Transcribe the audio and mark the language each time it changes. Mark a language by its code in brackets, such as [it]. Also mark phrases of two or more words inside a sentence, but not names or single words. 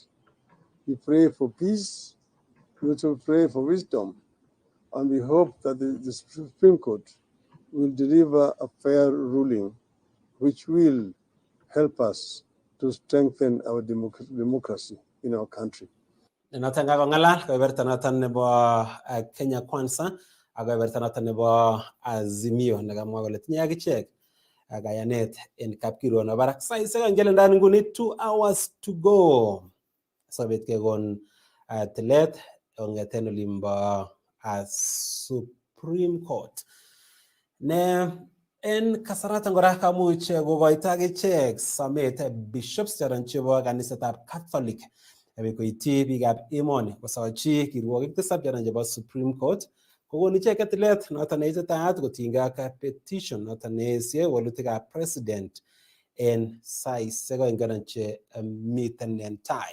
[en] We pray for peace. We also pray for wisdom. And we hope that the Supreme Court will deliver a fair ruling which will help us to strengthen our democracy in our country. [kln] noton kakong'alal kebeberta noton nebo Kenya Kwanza ak kebeberta noton nebo Azimio nekamwa kole tinye akichek kayanet en kapkirwok nebo barak. Saisiek ngele ndani nguni [en] 2 hours to go [kln] sobet kekon tilet kong'eten olimbo Supreme Court ne en kasaratan kora kamuch kokoito akichek somet bishops choton chebo kanisetab Catholic koityi biikab emoni kosochi kirwokik tisab choton chebo Supreme Court kokon icheket tilet noton neititaat kotinygei ak petition noton neesie wolutikab president en saisiek oeng che miten en tai.